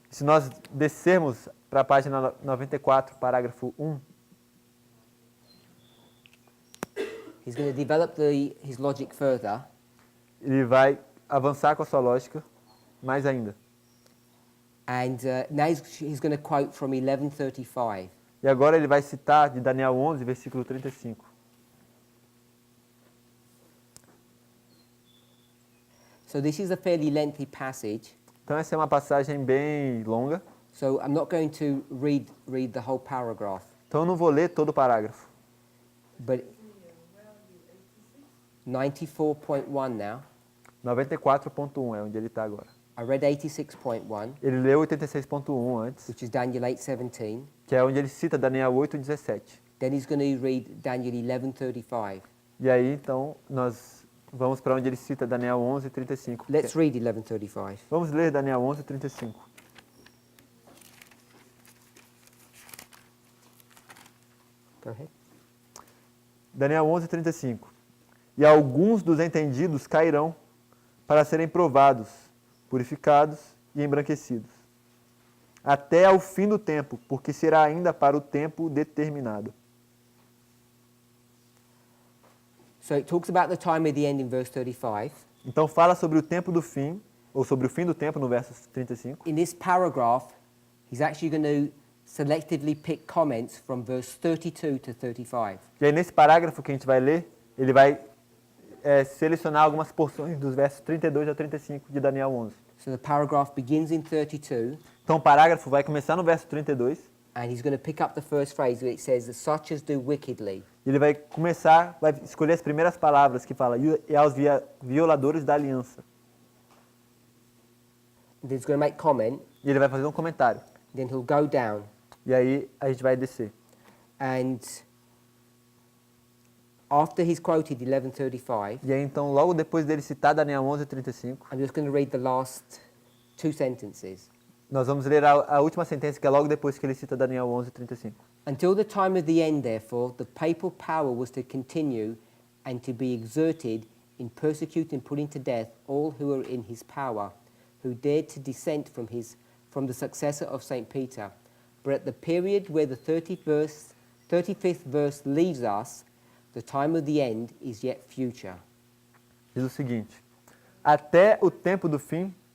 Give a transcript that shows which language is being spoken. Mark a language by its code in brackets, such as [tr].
[pt] Se nós descermos para a página 94, parágrafo 1, [en] he's going to develop his logic further. [pt] ele vai avançar com a sua lógica mais ainda. [en] And now he's going to quote from 11:35. [pt] E agora ele vai citar de Daniel 11, versículo 35. [en] So this is a fairly lengthy passage. [pt] Então essa é uma passagem bem longa. [en] So I'm not going to read the whole paragraph, [pt] Então eu não vou ler todo o parágrafo. [en] but 94.1 now. [pt] 94.1 é onde ele está agora. [en] I read 86.1, [pt] Ele leu 86.1 antes, [en] which is Daniel 8:17. [pt] que é onde ele cita Daniel 8:17. [en] Then he's going to read Daniel 11:35. [pt] E aí então nós vamos para onde ele cita Daniel 11:35. [en] Let's read 11:35. [pt] Vamos ler Daniel 11:35. [en] Go ahead. [pt] Daniel 11:35. E alguns dos entendidos cairão para serem provados, purificados e embranquecidos, até ao fim do tempo, porque será ainda para o tempo determinado. [en] So it talks about the time of the end in verse 35. [pt] Então fala sobre o tempo do fim, ou sobre o fim do tempo no verso 35. [en] In this paragraph, he's actually going to selectively pick comments from verse 32 to 35. [pt] E aí nesse parágrafo que a gente vai ler, ele vai selecionar algumas porções dos versos 32 a 35 de Daniel 11. [en] So the paragraph begins in 32, [pt] Então o parágrafo vai começar no verso 32 [en] And he's going to pick up the first phrase where it says, such as do wickedly. [pt] Ele vai começar, vai escolher as primeiras palavras que fala, e aos violadores da aliança. [en] And he's going to make comment, [pt] E ele vai fazer um comentário. [en] then he'll go down. [pt] E aí a gente vai descer. [en] And after he's quoted 11:35, [pt] E aí então, logo depois dele citar Daniel 11:35, [en] I'm just going to read the last two sentences. [pt] nós vamos ler a última sentença, que é logo depois que ele cita Daniel 11:35. [en] Until the time of the end, therefore, the papal power was to continue and to be exerted in persecuting and putting to death all who were in his power, who dared to dissent from the successor of St. Peter. But at the period where the 35th verse leaves us, the time of the end is yet future. [pt] Diz o seguinte: até o tempo do fim.